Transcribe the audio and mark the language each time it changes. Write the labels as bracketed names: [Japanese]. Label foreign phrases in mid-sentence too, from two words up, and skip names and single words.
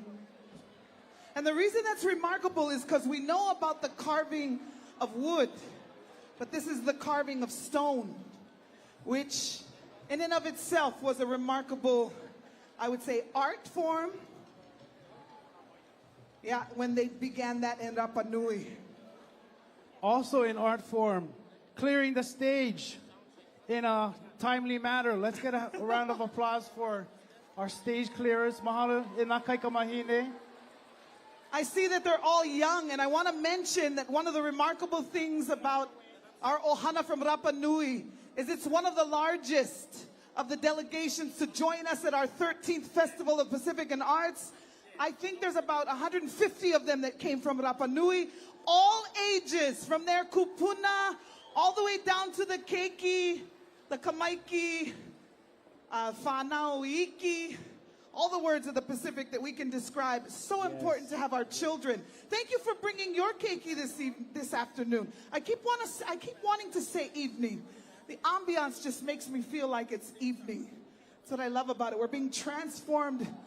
[English] And the reason that's remarkable is because we know about the carving of wood, but this is the carving of stone, which in and of itself was a remarkable, I would say, art form. Yeah, when they began that in Rapanui. Also in art form, clearing the stage in a timely manner. Let's get a round of applause for our stage clearers. [Hawaiian] Mahalo ina kai ka mahine. [English] I see that they're all young, and I want to mention that one of the remarkable things about our ohana from Rapanui is it's one of the largest of the delegations to join us at our 13th Festival of Pacific and Arts. I think there's about 150 of them that came from Rapanui, all ages, from their kupuna all the way down to the keiki, the kamaiki, whanau iki, all the words of the Pacific that we can describe. It's so important to have our children. Thank you for bringing your keiki this afternoon. I keep wanting to say evening. The ambiance just makes me feel like it's evening. That's what I love about it. We're being transformed.